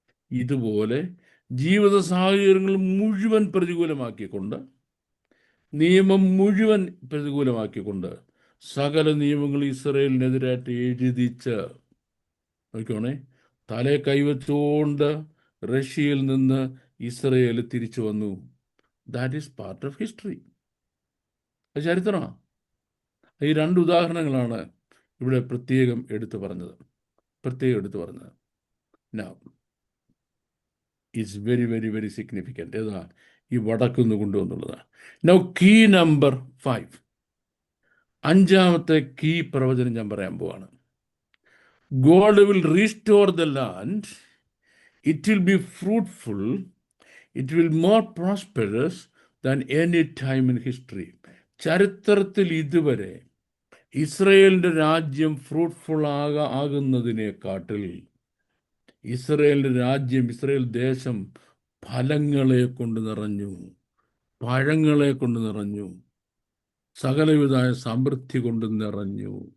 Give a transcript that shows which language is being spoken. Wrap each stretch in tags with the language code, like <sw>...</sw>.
<ml>ഇതുപോലെ ജീവിത സാഹചര്യങ്ങൾ മുഴുവൻ പ്രതികൂലമാക്കിക്കൊണ്ട്, നിയമം മുഴുവൻ പ്രതികൂലമാക്കിക്കൊണ്ട് സകല നിയമങ്ങൾ ഇസ്രയേലിനെതിരായിട്ട് എഴുതിച്ച് നോക്കിക്കോണേ, തലേ കൈവച്ചുകൊണ്ട് റഷ്യയിൽ നിന്ന് ഇസ്രയേൽ തിരിച്ചു വന്നു.</ml> <en>That is part of history.</en> <ml>അത് ചരിത്രമാണ്. ഈ രണ്ട് ഉദാഹരണങ്ങളാണ് ഇവിടെ പ്രത്യേകം എടുത്തു പറഞ്ഞത്.</ml> <en>Now, it's very, very, very significant.</en> <ml>ഏതാ ഈ വടക്കുന്ന് കൊണ്ടുവന്നുള്ളതാണ്.</ml> <en>Now, key number 5.</en> <ml>അഞ്ചാമത്തെ കീ പ്രവചനം ഞാൻ പറയാൻ പോവാണ്.</ml> <en>God will restore the land. It will be fruitful. It will be more prosperous than any time in history.</en> <ml>ചരിത്രത്തിൽ ഇതുവരെ ഇസ്രയേലിൻ്റെ രാജ്യം ഫ്രൂട്ട്ഫുൾ ആകുന്നതിനെക്കാട്ടിൽ ഇസ്രയേലിൻ്റെ രാജ്യം, ഇസ്രയേൽ ദേശം ഫലങ്ങളെ കൊണ്ട് നിറഞ്ഞു, പഴങ്ങളെ കൊണ്ട് നിറഞ്ഞു, സകലവിധമായ സമൃദ്ധി കൊണ്ട് നിറഞ്ഞു.</ml>